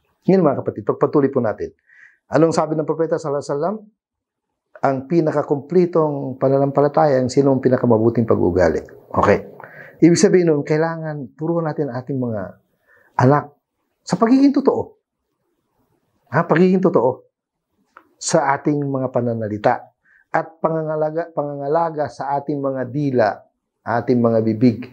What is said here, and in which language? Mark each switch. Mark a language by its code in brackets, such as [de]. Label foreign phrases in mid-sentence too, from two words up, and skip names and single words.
[tl] Ngayon mga kapatid, pagpatuloy po natin. Anong sabi ng Propeta [ar] sallallahu alaihi wasallam? [tl] Ang pinakakumplitong pananampalataya, ang sinong pinakamabuting pag-ugali. Okay. Ibig sabihin nun, kailangan turuan natin ang ating mga anak sa pagiging totoo. Pagiging totoo sa ating mga pananalita at pangangalaga sa ating mga dila, ating mga bibig.